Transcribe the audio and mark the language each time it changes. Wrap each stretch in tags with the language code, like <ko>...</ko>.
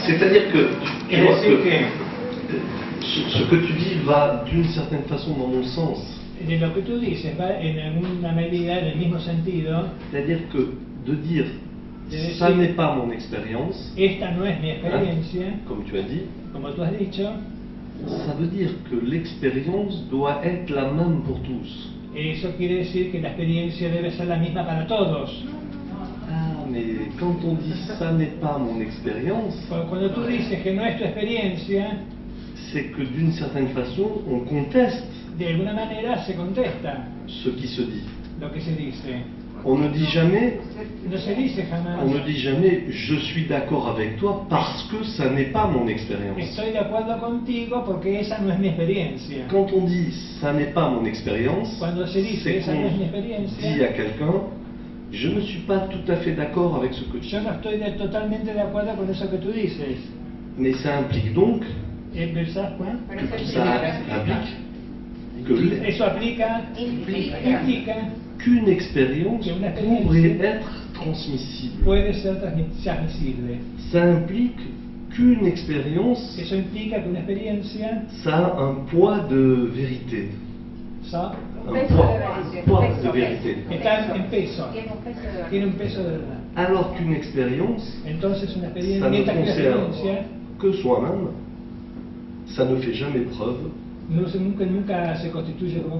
<fr>C'est-à-dire que tu vois que ce que tu dis va d'une certaine façon dans mon sens.</fr> <es>De lo que tú dices va en alguna medida en el mismo sentido.</es> <fr>C'est-à-dire que de dire ça n'est pas mon expérience,</fr> <es>Esta no es mi experiencia,</es> <fr>comme tu as dit,</fr> <es>como tú has dicho.</es> <fr>ça veut dire que l'expérience doit être la même pour tous.</fr> <es>Eso quiere decir que la experiencia debe ser la misma para todos.</es> <fr>Ah, mais quand on dit ça n'est pas mon expérience,</fr> <es>Cuando tú dices que no es tu experiencia,</es> <fr>c'est que d'une certaine façon, on conteste</fr> <es>de alguna manera se contesta</es> <fr>ce qui se dit.</fr> <es>lo que se dice.</es> <fr>On ne dit jamais,</fr> <es>No se dice jamás,</es> <fr>on ne dit jamais, je suis d'accord avec toi parce que ça n'est pas mon expérience.</fr> <es>estoy de acuerdo contigo porque esa no es mi experiencia.</es> <fr>Quand on dit ça n'est pas mon expérience,</fr> <es>Cuando se dice</es> <fr>c'est</fr> <es>esa no es mi</es> <fr>qu'on</fr> <es>experiencia,</es> <fr>dit à quelqu'un, je ne suis pas tout à fait d'accord avec ce que tu dis.</fr> <es>yo no estoy totalmente de acuerdo con eso que tú dices.</es> <fr>Mais ça implique donc,</fr> <es>¿Verdad, Juan?</es> <fr>ça implique que</fr> <es>Eso implica</es> <fr>qu'une expérience</fr> <es>Que una</es> <fr>pourrait</fr> <es>experiencia</es> <fr>être transmissible.</fr> <es>puede ser transmisible.</es> <fr>Ça implique qu'une expérience,</fr> <es>Eso implica que una experiencia</es> <fr>ça a un poids de vérité. sa- Un poids de vérité.</fr> <es>está en peso, Tiene un peso de verdad. tiene un peso de verdad.</es> <fr>Alors qu'une expérience,</fr> <es>Entonces una experiencia,</es> <fr>ça ne</fr> <es>mientras que una</es> <fr>concerne</fr> <es>experiencia</es> <fr>que soi-même, ça ne fait jamais preuve,</fr> <es>nunca se constituye como</es>